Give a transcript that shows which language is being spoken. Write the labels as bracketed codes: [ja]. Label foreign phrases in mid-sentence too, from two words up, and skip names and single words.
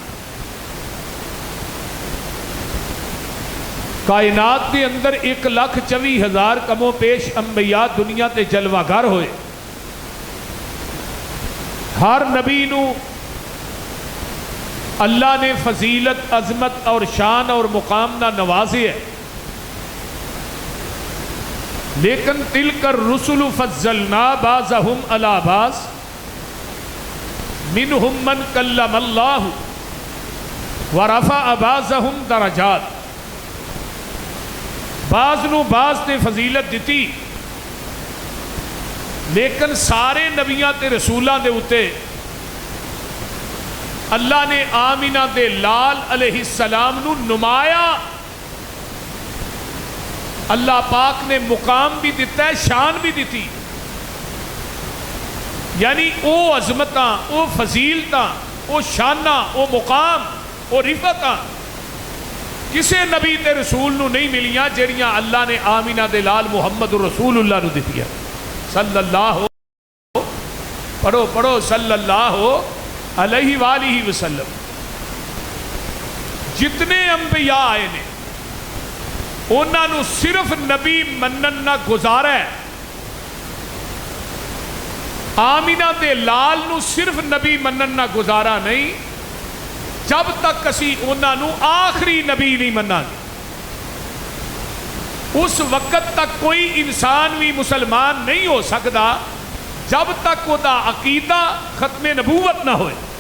[pa] کائنات کے اندر 1,24,000 کم و پیش انبیاء دنیا تے جلوہ گر ہوئے، ہر نبی نو اللہ نے فضیلت، عظمت اور شان اور مقام نہ نوازے ہے، لیکن [ar] تلک الرسل فضلنا بعضهم علی بعض منہم من کلم اللہ ورفع بعضهم درجات، [pa] بعض نو بعض نے فضیلت دیتی، لیکن سارے نبیاں تے رسولاں دے اتے اللہ نے آمینہ دے لال [ar] علیہ السلام [pa] نو نمایا، اللہ پاک نے مقام بھی دیتا ہے، شان بھی دیتی، یعنی او عظمتاں، او فضیلتاں، او شاناں، او مقام، او رفعتاں کسے نبی تے رسول نو نہیں ملیاں جڑیاں اللہ نے آمینہ دے لال محمد رسول اللہ نو دیتی [ar] صلی اللہ [pa] پڑھو [ar] صلی اللہ علیہ وآلہ وسلم۔ [pa] جتنے انبیاء آئے نے انہاں نو صرف نبی منن نہ گزارا ہے، آمینہ دے لال نو صرف نبی منن نہ گزارا نہیں، جب تک اسی انہاں نو آخری نبی نہیں مننا گے، اس وقت تک کوئی انسان بھی مسلمان نہیں ہو سکتا جب تک وہ دا عقیدہ ختم نبوت نہ ہوئے۔